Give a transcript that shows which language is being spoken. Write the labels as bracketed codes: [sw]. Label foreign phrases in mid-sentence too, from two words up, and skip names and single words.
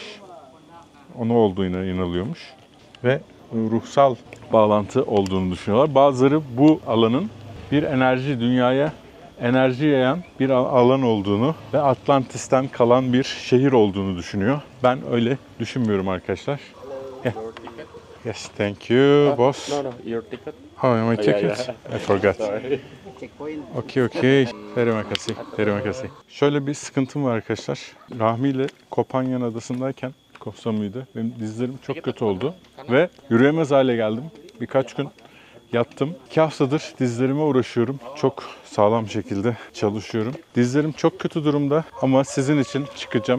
[tr] Onu olduğuna inanılıyormuş. Ve ruhsal bağlantı olduğunu düşünüyorlar. Bazıları bu alanın bir dünyaya enerji yayan bir alan olduğunu ve Atlantis'ten kalan bir şehir olduğunu düşünüyor. Ben öyle düşünmüyorum arkadaşlar. [en] Yeah. Yes, thank you, boss. No, your ticket. Oh, my ticket? I forgot. Sorry. [id] Okay. Terima kasih. [tr] Şöyle bir sıkıntım var arkadaşlar. Rahmi ile Kopanyan Adası'ndayken, Koh Samui'de benim dizlerim çok kötü oldu. Ve yürüyemez hale geldim. Birkaç gün yattım. 2 haftadır dizlerime uğraşıyorum. Çok sağlam şekilde çalışıyorum. Dizlerim çok kötü durumda ama sizin için çıkacağım.